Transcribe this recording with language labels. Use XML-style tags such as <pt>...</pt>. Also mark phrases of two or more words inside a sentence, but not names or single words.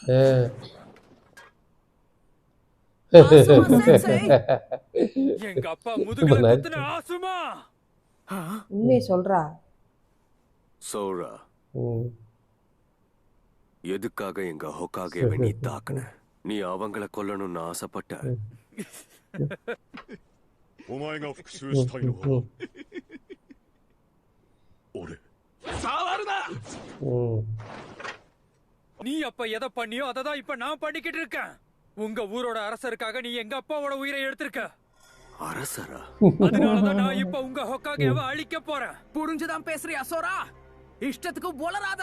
<ta>எங்க அப்பா முதுகுல குத்துன ஆசுமா. உண்மையை சொல்றா. சோரா, எதுக்காக எங்க ஹொக்காகேவை நீ தாக்குன? நீ அவங்கள கொல்லணும்னு ஆசைப்பட்ட.</ta> <ja>お前が復讐したいのは俺。</ja> <ta>நீ அப்ப எதை பண்ணியோ அதை தான் இப்ப நான் பண்ணிக்கிட்டு இருக்கேன். உங்க ஊரோட அரசருக்காக நீ எங்க அப்பாவோட உயிரை எடுத்திருக்க. அரசரா? அதனாலதான் நான் இப்ப உங்க ஹொக்காகேவை அழிக்க போறேன். புரிஞ்சுதான் பேசுறியா சோரா? இஷ்டத்துக்கு போலராத.</ta>